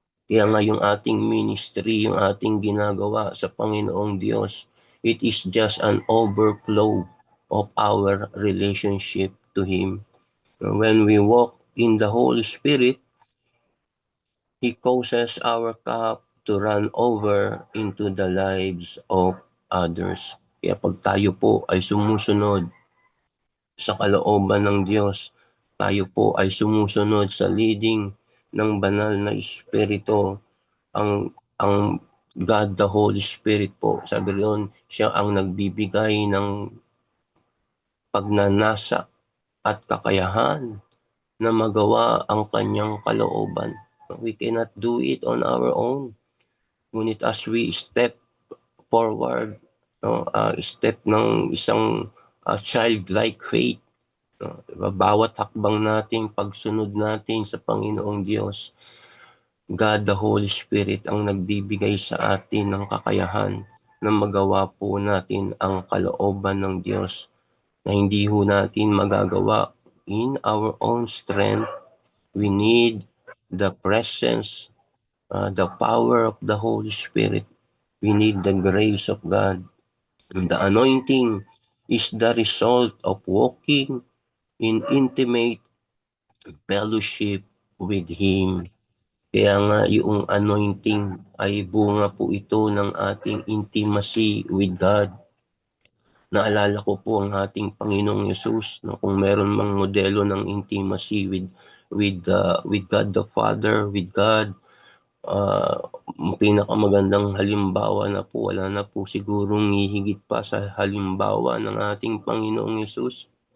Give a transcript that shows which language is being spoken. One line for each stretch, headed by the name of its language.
Filipino: Kaya nga yung ating ministry, yung ating ginagawa sa Panginoong Diyos,
English: it is just an overflow of our relationship to Him. When we walk in the Holy Spirit, He causes our cup to run over into the lives of others.
Filipino: Kaya pag tayo po ay sumusunod sa kalooban ng Diyos, tayo po ay sumusunod sa leading ng banal na Espiritu, ang God the Holy Spirit po, sabi rin, siya ang nagbibigay ng pagnanasa at kakayahan na magawa ang kanyang kalooban.
English: We cannot do it on our own.
Filipino: Ngunit
English: as we step forward,
Filipino: step ng isang childlike faith, bawat hakbang natin, pagsunod natin sa Panginoong Diyos, God the Holy Spirit ang nagbibigay sa atin ng kakayahan na magawa po natin ang kalooban ng Diyos na hindi ho natin magagawa
English: in our own strength. We need the presence, the power of the Holy Spirit. We need the grace of God. The anointing is the result of walking in intimate fellowship with Him.
Filipino: Kaya nga yung anointing ay bunga po ito ng ating
English: intimacy with God.
Filipino: Naalala ko po ang ating Panginoong Yesus, no, kung meron mang modelo ng
English: intimacy with God the Father,
Filipino: with God, pinakamagandang halimbawa na po, wala na po sigurong hihigit pa sa halimbawa ng ating Panginoong Yesus.